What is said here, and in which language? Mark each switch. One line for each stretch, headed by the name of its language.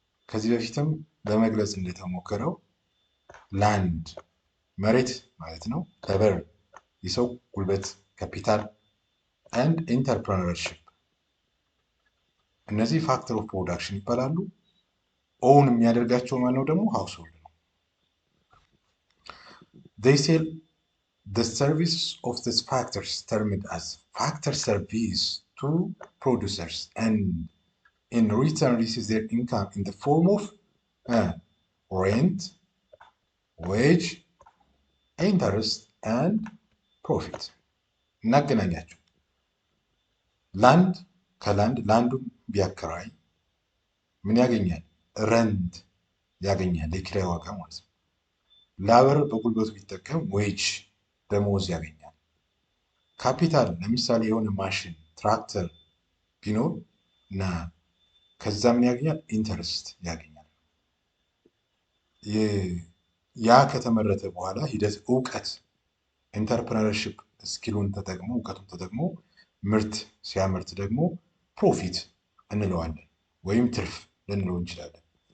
Amharic: ከዚህ በፊትም በመግለጽ እንደተሞከረው ላንድ መሬት ማለት ነው፣ ሌበር የሰው ጉልበት ካፒታል፣
English: and entrepreneurship
Amharic: እነዚህ ፋክተር ኦፍ ፕሮዳክሽን ይባላሉ። ኦውን የሚያደርጋቸው ማነው? ደግሞ ሃውስሆልድ ነው።
English: they sell the service of these factors termed as factor service to producers and in return receives their income in the form of rent, wage, interest and profit።
Amharic: እናገናኛቸው። ላንድ ከላንድ ላንዱን ቢያከራይ ምን ያገኛል? ረንት ያገኛል፣ የኪራይ ዋጋ ማለት ነው። ላበር በጉልበቱ ቢጠቀም ዌጅ ደሞዝ ያገኛል። ካፒታል ለምሳሌ የሆነ ማሽን ትራክተር ቢኖር እና ከዛ ምን ያገኛል? ኢንተረስት ያገኛል። ያ ከተመረተ በኋላ ሂደት እውቀት ኢንተርፕረነርሺፕ ስኪሉን ተጠቅሞ እውቀቱን ተጠቅሞ ምርት ሲያመርት ደግሞ ፕሮፊት እንለዋለን ወይም ትርፍ ልንለው እንችላለን።